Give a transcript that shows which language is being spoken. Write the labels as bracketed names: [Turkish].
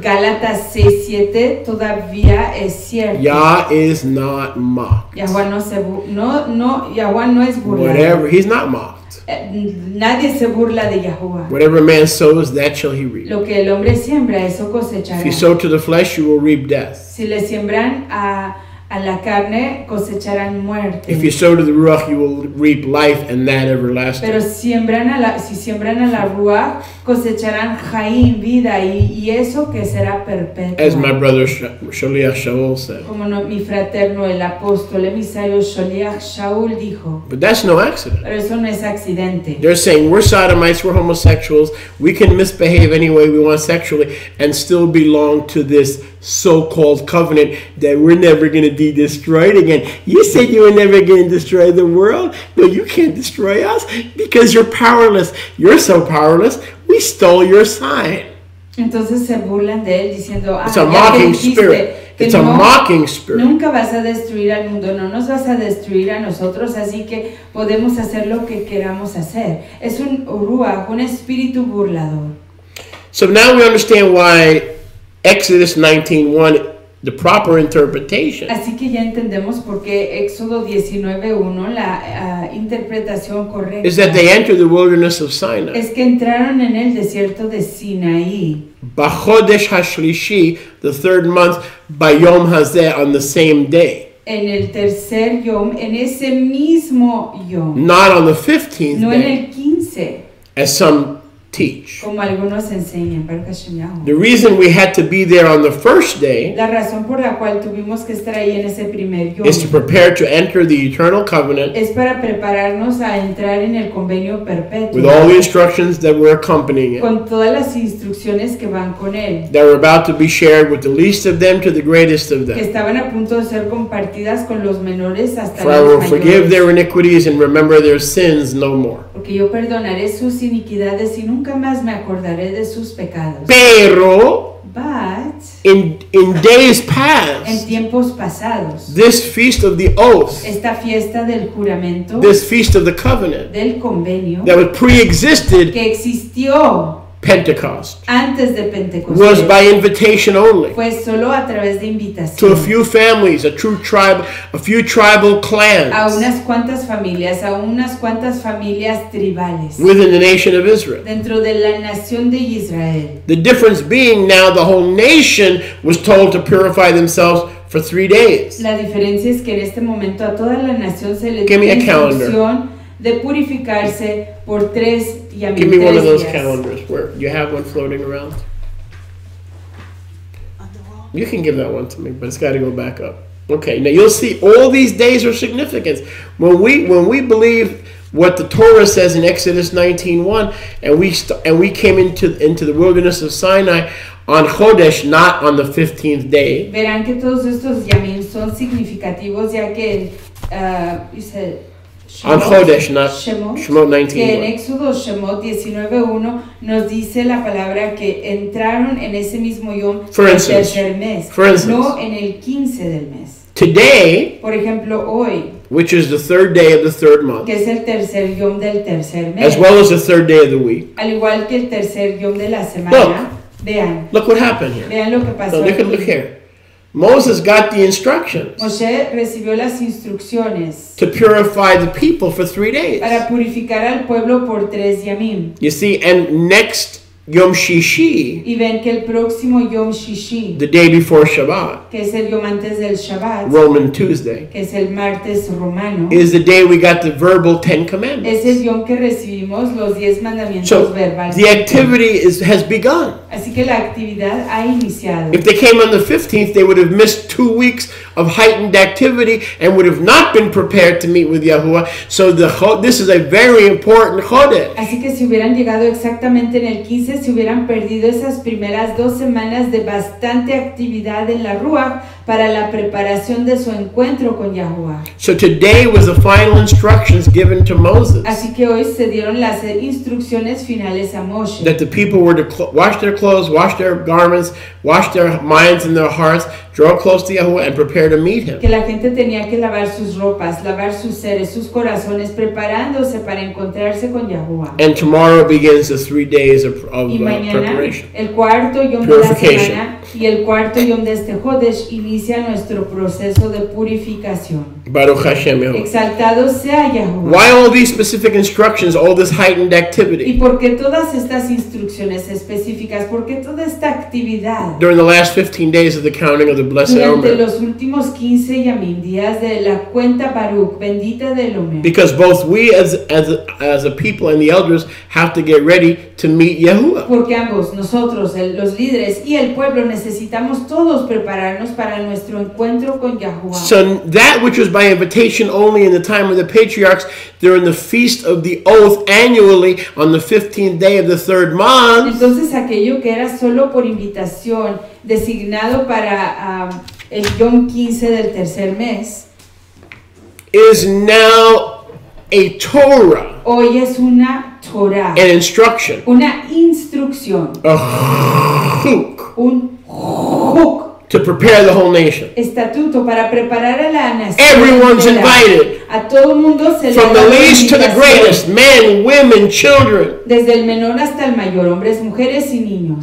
[Spanish] Gálatas 6:7 todavía es cierto. [English] Yah is not mocked. [Spanish] Yahuwah Yahuwah no es burlado. [English] Whatever, he's not mocked. [Spanish] Nadie se burla de Yahuwah. [English] Whatever man sows, that shall he reap. [Spanish] Lo que el hombre siembra, eso cosechará. [English] If you sow to the flesh, you will reap death. [Spanish] Si le siembran a la carne, cosecharán muerte. [English] If you sow to the ruach, you will reap life and that everlasting. [Spanish] Pero si siembran a la ruach, cosecharán Jaim, vida, y eso que será perpetuo. [English] As my brother Shaliach Shaul said. [Spanish] Como mi fraterno, el apóstol emisario Shaliach Shaul dijo. [English] But that's no accident. [Spanish] Pero eso no es accidente. [English] They're saying we're sodomites, we're homosexuals, we can misbehave any way we want sexually and still belong to this so-called covenant that we're never going to be destroyed again. You said you were never going to destroy the world. No, you can't destroy us because you're powerless. You're so powerless. We stole your sign. [Spanish] Entonces se burlan de él diciendo, [English] it's a mocking spirit. It's a mocking spirit. [Spanish] Nunca vas a destruir al mundo, no nos vas a destruir a nosotros, así que podemos hacer lo que queramos hacer. Es un ruach, un espíritu burlador. [English] So now we understand why Exodus 19:1, the proper interpretation. [Spanish] Así que ya entendemos por qué Éxodo 19:1, la interpretación correcta. [English] Is that they entered the wilderness of Sinai. [Spanish] Es que entraron en el desierto de Sinaí. [Hebrew] B'chodesh hashlishi, [English] the third month, [Hebrew] bayom hazeh, [English] on the same day. [Spanish] En el tercer yom, en ese mismo yom. [English] Not on the 15th no day. [Spanish] En el 15. [English] As some teach. [Spanish] Como algunos enseñan, [English] the reason we had to be there on the first day, [Spanish] la razón por la cual tuvimos que estar ahí en ese primer yom, [English] is to prepare to enter the eternal covenant, [Spanish] es para prepararnos a entrar en el convenio perpetuo, [English] with all the instructions that were accompanying it, [Spanish] con todas las instrucciones que van con él, [English] that were about to be shared with the least of them to the greatest of them. [Spanish] Que estaban a punto de ser compartidas con los menores hasta [English] For I will forgive their iniquities and remember their sins no more. [Spanish] Porque yo perdonaré sus iniquidades y nunca más me acordaré de sus pecados. Pero, [English] but, in days past, [Spanish] en tiempos pasados, [English] this feast of the oath, [Spanish] esta fiesta del juramento, [English] this feast of the covenant, [Spanish] del convenio, [English] that was pre-existed, [Spanish] que existió [English] Pentecost, [Spanish] antes de Pentecostés, [English] was by invitation only. [Spanish] Fue solo a través de invitación. [English] To a few families, a few tribal clans. [Spanish] A unas cuantas familias tribales. [English] Within the nation of Israel. [Spanish] Dentro de la nación de Israel. [English] The difference being now the whole nation was told to purify themselves for 3 days. [Spanish] La diferencia es que en este momento a toda la nación se le dio la instrucción de purificarse por 3 días. [English] Give me one of those calendars. Where you have one floating around? On the wall. You can give that one to me, but it's got to go back up. Okay, now you'll see all these days are significant. When we believe what the Torah says in Exodus 19:1, and we came into the wilderness of Sinai on Chodesh, not on the 15th day. [Spanish] Verán que todos estos yamim son significativos, ya que [English] you said on Chodesh, not [Hebrew] Shemot 19:1. [Spanish] Que en Éxodo Shemot 19:1 nos dice la palabra que entraron en ese mismo yom del tercer mes, no en el 15 del mes. [English] Today, [Spanish] por ejemplo, hoy, [English] which is the third day of the third month, [Spanish] que es el tercer yom del tercer mes, [English] as well as the third day of the week, [Spanish] al igual que el tercer yom de la semana. [English] Look what happened here. [Spanish] Vean lo que pasó. [English] Look here. Moses got the instructions. [Spanish] Moshe recibió las instrucciones [English] to purify the people for 3 days. [Spanish] Para purificar al pueblo por 3 yamim. [English] You see, and next Yom Shishi, [Spanish] y ven que el próximo Yom Shishi, [English] the day before Shabbat, [Spanish] que es el yom antes del Shabbat, [English] Roman Tuesday, [Spanish] que es el martes romano, [English] is the day we got the verbal 10 commandments. [Spanish] Es el yom que recibimos los 10 mandamientos verbales. [English] The activity has begun. [Spanish] Así que la actividad ha iniciado. [English] If they came on the 15th, they would have missed 2 weeks of heightened activity and would have not been prepared to meet with Yahuwah. So this is a very important Chodesh. [Spanish] Así que si hubieran llegado exactamente en el 15, se hubieran perdido esas primeras 2 semanas de bastante actividad en la Ruach para la preparación de su encuentro con Yahuwah. [English] So today was the final instructions given to Moses. [Spanish] Así que hoy se dieron las instrucciones finales a Moshe. [English] That the people were to wash their clothes, wash their garments, wash their minds and their hearts, draw close to Yahuwah and prepare to meet him. [Spanish] Que la gente tenía que lavar sus ropas, lavar sus seres, sus corazones, preparándose para encontrarse con Yahuwah. [English] And tomorrow begins the 3 days of preparation. [Spanish] El cuarto yom de la semana y el cuarto yom de este Chodesh inicia nuestro proceso de purificación. [Hebrew] Baruch Hashem. [Spanish] Exaltado sea Yahuwah. [English] Why all these specific instructions, all this heightened activity? [Spanish] ¿Y por qué todas estas instrucciones específicas? ¿Por qué toda esta actividad? [English] During the last 15 days of the counting of the blessed Omer. [Spanish] Durante los últimos 15 yamim, días de la cuenta Baruch, bendita del Omer. [English] Because both we as a people and the elders have to get ready to meet Yahuwah. [Spanish] Porque ambos, nosotros, los líderes y el pueblo, necesitamos todos prepararnos para nuestro encuentro con Yahuwah. [English] So that which was by invitation only in the time of the patriarchs, during the feast of the oath annually on the 15th day of the third month. [Spanish] Entonces aquello que era solo por invitación, designado para el Yom 15 del tercer mes, [English] is now a Torah. [Spanish] Hoy es una Torah. [English] An instruction. [Spanish] Una instrucción. [English] A chuk. [Spanish] Un chuk. [English] To prepare the whole nation. [Spanish] Estatuto para preparar a la nación. [English] Everyone's invited. [Spanish] A todo mundo se le [English] From the least to the greatest, men, women, children. [Spanish] Desde el menor hasta el mayor, hombres, mujeres y niños.